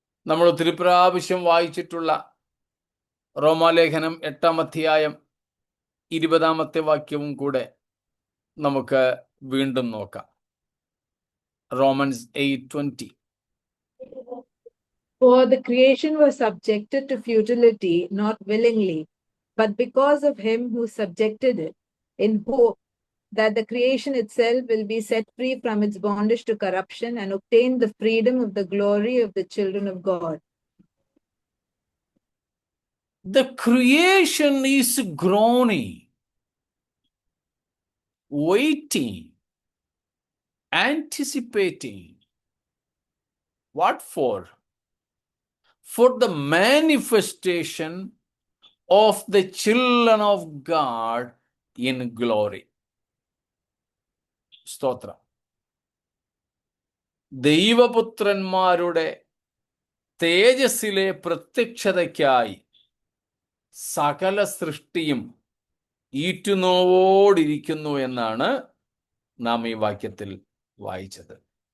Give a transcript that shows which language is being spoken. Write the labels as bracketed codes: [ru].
[ml] നമ്മൾ ഒത്തിരി പ്രാവശ്യം വായിച്ചിട്ടുള്ള റോമാലേഖനം 8-ാം അധ്യായം 20-ാമത്തെ വാക്യവും കൂടെ നമുക്ക് വീണ്ടും നോക്കാം. [en] Romans 8:20. For the creation was subjected to futility, not willingly, but because of him who subjected it, in hope that the creation itself will be set free from its bondage to corruption and obtain the freedom of the glory of the children of God. The creation is groaning, waiting, anticipating. What for? For the manifestation of the children of God in glory. [ml] സ്തോത്രം. ദൈവപുത്രന്മാരുടെ തേജസ്സിലെ പ്രത്യക്ഷതയ്ക്കായി സകല സൃഷ്ടിയും ഈറ്റുനോവോടിരിക്കുന്നു എന്നാണ് നാം ഈ വാക്യത്തിൽ വായിച്ചത്.